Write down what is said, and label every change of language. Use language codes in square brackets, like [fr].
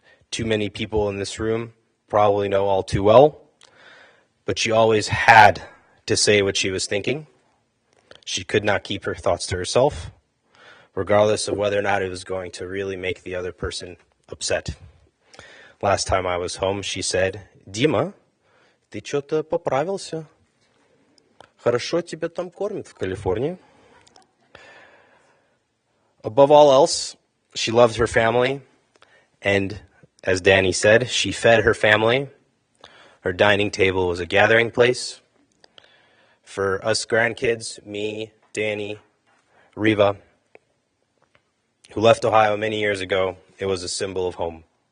[en] Too many people in this room probably know all too well, but she always had to say what she was thinking. She could not keep her thoughts to herself, regardless of whether or not it was going to really make the other person upset. [ru] Last time I was home, she said, «Дима, ты что-то поправился? Хорошо тебя там кормят в Калифорнии». [en] Above all else, she loved her family, and as Danny said, she fed her family. Her dining table was a gathering place. For us grandkids, me, Danny, Riva, who left Ohio many years ago, it was a symbol of home.